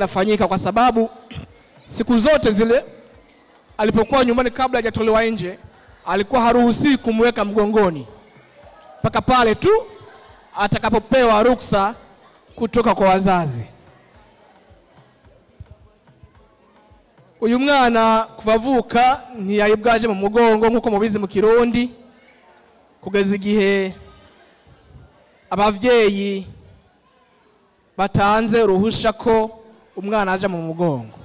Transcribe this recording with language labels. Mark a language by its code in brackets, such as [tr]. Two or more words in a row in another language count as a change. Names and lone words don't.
[sw] linafanyika kwa sababu siku zote zile alipokuwa nyumbani kabla hajatolewa nje alikuwa haruhusiwi kumweka mgongoni mpaka pale tu atakapopewa ruksa kutoka kwa wazazi. [rn] Uyu mwana kuvavuka ntiyayibwaje mu mugongo nkuko mubizi mu Kirundi kugeza igihe abavyeyi batanze uruhusha ko umwana aje mu mugongo.